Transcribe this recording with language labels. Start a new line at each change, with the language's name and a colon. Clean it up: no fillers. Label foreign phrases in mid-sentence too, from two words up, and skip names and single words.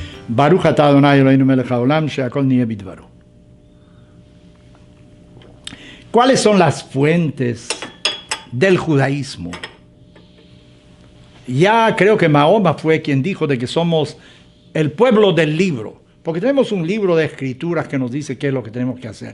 Hebrew: ברוך אתה אדוני אלוהינו מלך העולם שהכל נהיה בדברו.
Spanish: ¿Cuáles son las fuentes del judaísmo? Ya creo que Mahoma fue quien dijo de que somos el pueblo del libro, porque tenemos un libro de escrituras que nos dice qué es lo que tenemos que hacer.